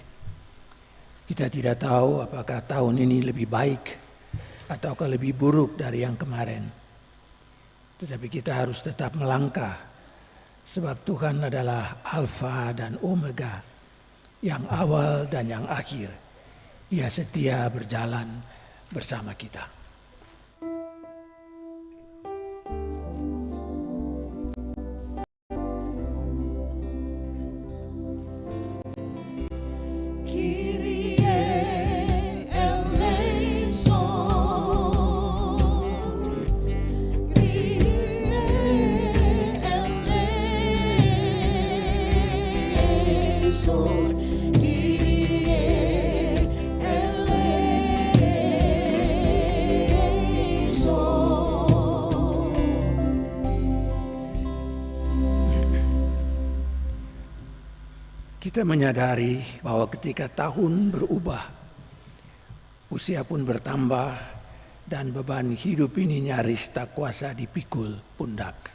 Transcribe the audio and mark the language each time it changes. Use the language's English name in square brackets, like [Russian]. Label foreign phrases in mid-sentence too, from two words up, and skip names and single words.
[Indonesian] Kita tidak tahu apakah tahun ini lebih baik ataukah lebih buruk dari yang kemarin. Tetapi kita harus tetap melangkah, sebab Tuhan adalah Alfa dan Omega, yang awal dan yang akhir. Ia setia berjalan bersama kita. [Greek] Kyrie eleison, Christe eleison, Kyrie eleison. [Indonesian] Kita menyadari bahwa ketika tahun berubah, usia pun bertambah dan beban hidup ini nyaris tak kuasa dipikul pundak.